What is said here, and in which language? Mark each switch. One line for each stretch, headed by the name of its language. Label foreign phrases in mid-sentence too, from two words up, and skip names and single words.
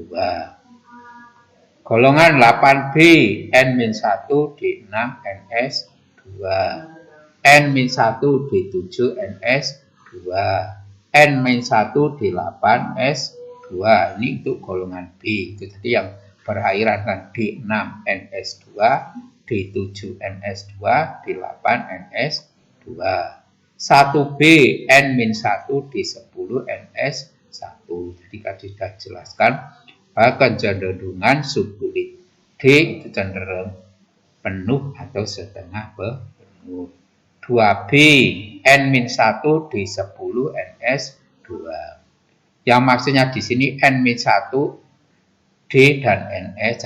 Indonesian: Golongan 8B N-1 D6 NS2. N-1 D7 NS2. N-1 D8 S2. Ini untuk golongan B. Itu tadi yang berakhiran dengan D6 NS2, D7 NS2, D8 NS2. 1B N-1 D10 NS1. Jadi tadi sudah jelaskan bahwa kecenderungan subkulit D itu cenderung penuh atau setengah penuh. 2B N-1 D10 NS2. Yang maksudnya di sini N-1 D dan NS.